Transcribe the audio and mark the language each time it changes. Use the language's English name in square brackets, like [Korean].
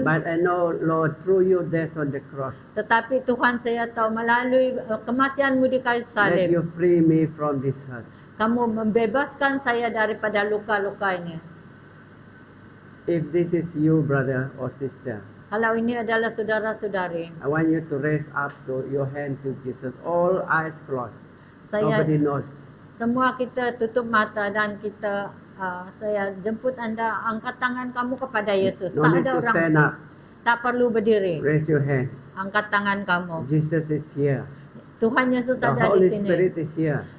[English] but I know, Lord, through your death on the cross, [Malay] Tetapi Tuhan, saya tahu melalui kematian-Mu di kayu [English] let [Malay] salib, [English] you free me from this hurt. [Malay] kamu membebaskan saya daripada luka-luka ini. [English] If this is you, brother or sister, [Malay] Kalau ini adalah saudara-saudari, [English] I want you to raise up to your hand to Jesus. All eyes closed. [Malay] saya [English] Nobody knows. [Malay] semua kita tutup mata dan kita saya jemput anda, angkat tangan kamu kepada Yesus. [English] No [Malay] Tak [English] need [Malay] ada [English] to [Malay] orang, [English] stand up. [Malay] tak perlu berdiri. [English] Raise your hand. [Malay] Angkat tangan kamu. [English] Jesus is here. [Malay] Tuhan Yesus [English] The [Malay] ada di [English] Holy [Malay] sini. [English] Spirit is here.